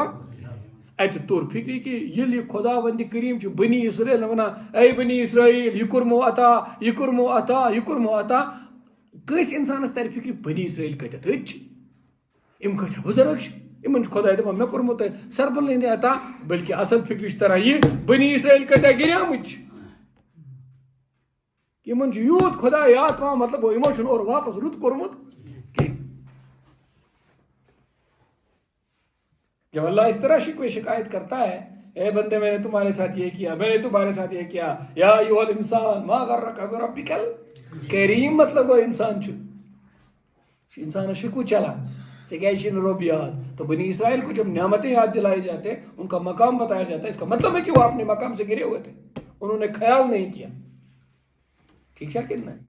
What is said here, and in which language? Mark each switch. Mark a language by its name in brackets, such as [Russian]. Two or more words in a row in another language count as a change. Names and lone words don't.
[Kashmiri] اتہِ توٚر فکرِ کہِ ییٚلہِ یہِ خۄدا وندِ کریم چھُ بنی اسرائیل ونان اے بنی اسرائیل یہِ کوٚرمو عطا یہِ کوٚرمو عطا یہِ کوٚرمو عطا کٲنٛسہِ انسانس ترِ فکرِ بنی اسرائیل کتٮ۪تھ أتۍ چھِ یِم کۭتیاہ بُزرگ چھِ یِمن چھُ خۄداے دپان مےٚ کوٚرمو تۄہہِ سربلہٕ ہٕنٛدِ عطا بلکہِ اصل فکرِ چھِ تران یہِ بنی اسرائیل کۭتیاہ گِریمٕتۍ چھِ یِمن چھُ یوٗت خۄدا یاد پاوان مطلب گوٚو یِمو چھُنہٕ اورٕ واپس رُت کوٚرمُت کینٛہہ. [Urdu] جب اللہ اس طرح شکوے شکایت کرتا ہے اے بندے میں نے تمہارے ساتھ یہ کیا میں نے تمہارے ساتھ یہ کیا [Arabic] یا ایھا الانسان ما غرک بربک الکریم [Urdu] مطلب وہ [Kashmiri] انسان چھُ انسانس شکو چلان ژےٚ کیازِ چھُے نہٕ رۄب یاد. [Urdu] تو بنی اسرائیل کو جب نعمتیں یاد دلائی جاتے ان کا مقام بتایا جاتا ہے اس کا مطلب ہے کہ وہ اپنے مقام سے گرے ہوئے تھے انہوں نے خیال نہیں کیا. ٹھیک ہے کہ نہیں.